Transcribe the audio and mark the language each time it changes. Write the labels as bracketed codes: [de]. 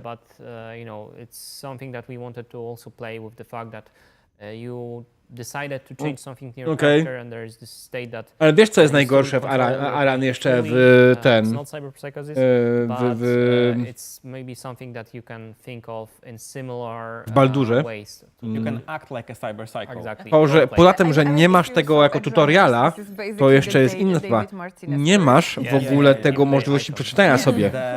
[en] But it's something that we wanted to also play with the fact that you decided to change something in your character, and there is this state that. [pl] Ale wiesz, co jest najgorsze w Aran jeszcze w ten. [en] It's not cyberpsychosis, but it's maybe something that you can think of in similar [pl] w Baldurze. [en] ways. You can act like a cyber psycho. Exactly. [pl] Poza tym, że nie masz tego jako tutoriala, to jeszcze jest inna sprawa. Nie masz w ogóle tego możliwości przeczytania sobie.